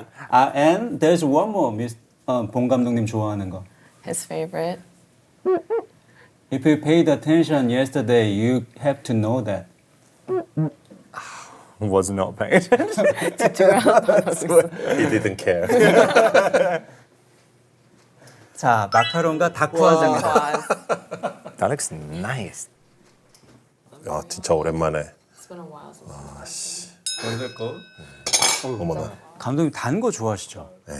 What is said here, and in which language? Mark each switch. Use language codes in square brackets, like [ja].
[en] And there's one more, [ko] 봉 감독님 좋아하는 거. [en] His favorite. If you paid attention yesterday, you have to know that. Was not paying attention. He didn't care. [ko] 자, 마카롱과 다쿠아장이다. [en] Pause. That looks nice. [ko] 야, 진짜 오랜만에. [en] It's been a while since. [ko] 어머나. 감독님 단 거 좋아하시죠?